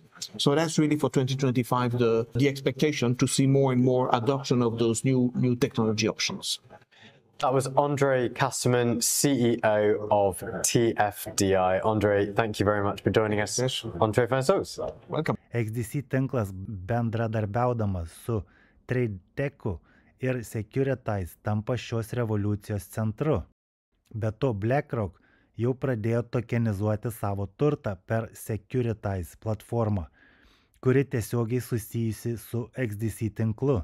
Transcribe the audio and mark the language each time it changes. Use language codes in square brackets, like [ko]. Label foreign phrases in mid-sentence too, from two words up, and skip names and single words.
[en] So that's really for 2025 the expectation to see more and more adoption of those new technology options. That was Andre Kasterman, CEO of TFDI. Andre, thank you very much for joining us on Trade Finance Talks. Welcome. [lt] XDC tinklas bendradarbiaudamas su TradeTech ir Securitize tampa šios revoliucijos centru. Be to, BlackRock jau pradėjo tokenizuoti savo turtą per Securitize platformą, kuri tiesiogiai susijusi su XDC tinklu.